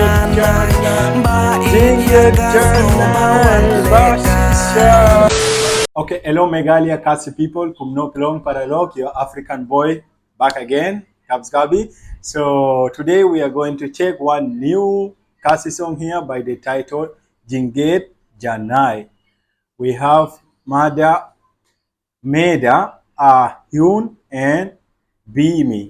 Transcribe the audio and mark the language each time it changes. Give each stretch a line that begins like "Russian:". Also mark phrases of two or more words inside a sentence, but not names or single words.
English: Janai Jingied Janai Basisha. Okay, hello Megalia Khasi people,
Khasi: Kumno Pelong Paralog,
English: your African boy, back again, Gabs Gabi. So today we are going to check one new Khasi song here by the title JINGIEID JANAI. We have MedaAihun and Beamy.